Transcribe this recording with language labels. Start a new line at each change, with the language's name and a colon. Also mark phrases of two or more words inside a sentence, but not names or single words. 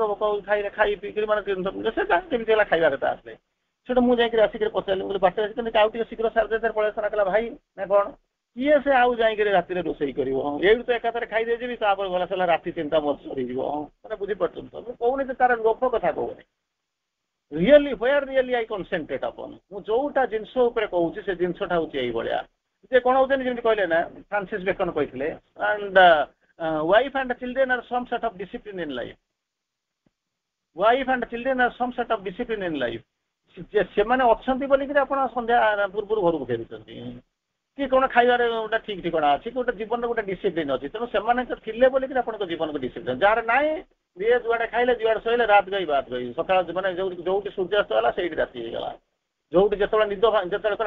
Odia: ଖାଇଲେ ଖାଇ ପିଇକିରି ମାନେ ସେ କେମିତି ହେଲା ଖାଇବା କଥା ଆସିଲେ ସେଠୁ ମୁଁ ଯାଇକିରି ଆସିକିରି ପଚାରିଲି ମୁଁ ବାଟରେ ଆସିକି ଆଉ ଟିକେ ଶୀଘ୍ର ସାରି ପଳେଇ ଆସିଲା କହିଲା ଭାଇ ନା କଣ କିଏ ସେ ଆଉ ଯାଇକିରି ରାତିରେ ରୋଷେଇ କରିବ ଏଇଠୁ ତ ଏକାଥରେ ଖାଇଦେଇଯିବି ତାପରେ ଗଲା ସରିଲା ରାତି 3ଟା ମୋର ସରିଯିବ ମାନେ ବୁଝିପାରୁଛନ୍ତି ତ ମୁଁ କହୁନି ଯେ ତାର ଲୋଭ କଥା କହୁନି
English: really really I concentrate upon
Odia: ମୁଁ ଯୋଉଟା ଜିନିଷ ଉପରେ କହୁଛି ସେ ଜିନିଷଟା ହଉଛି ଏଇଭଳିଆ ଯେ କଣ ହଉଛନ୍ତି ଯେମିତି କହିଲେ ନା ଫ୍ରାନ୍ସିସ୍ ବେକନ କହିଥିଲେ
English: and wife and children are some sort of discipline in life wife and children are some sort of discipline in life
Odia: ସେମାନେ ଅଛନ୍ତି ବୋଲିକିରି ଆପଣ ସନ୍ଧ୍ୟା ପୂର୍ବରୁ ଘରକୁ ଫେରୁଛନ୍ତି କି କଣ ଖାଇବାରେ ଗୋଟେ ଠିକ ଠିକଣା ଅଛି କି ଗୋଟେ ଜୀବନରେ ଗୋଟେ ଡିସିପ୍ଲିନ ଅଛି ତେଣୁ ସେମାନେ ଥିଲେ ବୋଲିକିରି ଆପଣଙ୍କ ଜୀବନକୁ ଡିସିପ୍ଲିନ ଯାହାର ନାହିଁ ଯିଏ ଯୁଆଡେ ଖାଇଲେ ଯୁଆଡେ ଶୋଇଲେ
Hindi: रात गई बात गई
Odia: ସକାଳ ମାନେ ଯୋଉଠି ସୂର୍ଯ୍ୟାସ୍ତ ହେଲା ସେଇଠି ରାତି ହେଇଗଲା ଯୋଉଠି ଯେତେବେଳେ ନିଦ ଯେତେବେଳେ କଲା